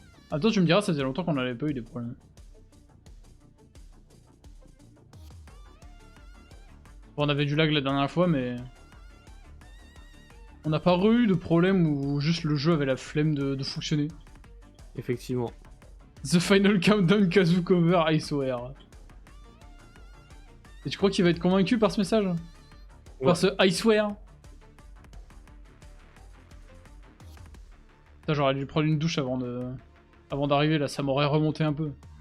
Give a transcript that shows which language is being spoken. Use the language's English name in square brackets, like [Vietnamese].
[French] Attends, tu me diras, ça faisait longtemps qu'on n'avait pas eu des problèmes. Bon, on avait du lag la dernière fois, mais... On n'a pas eu de problème où juste le jeu avait la flemme de fonctionner. Effectivement. [English] The Final Countdown Kazoo Cover, I swear. [French] Et tu crois qu'il va être convaincu par ce message? Ouais. Par ce [English] I swear? [French] Putain, j'aurais dû prendre une douche avant d'arriver là, ça m'aurait remonté un peu.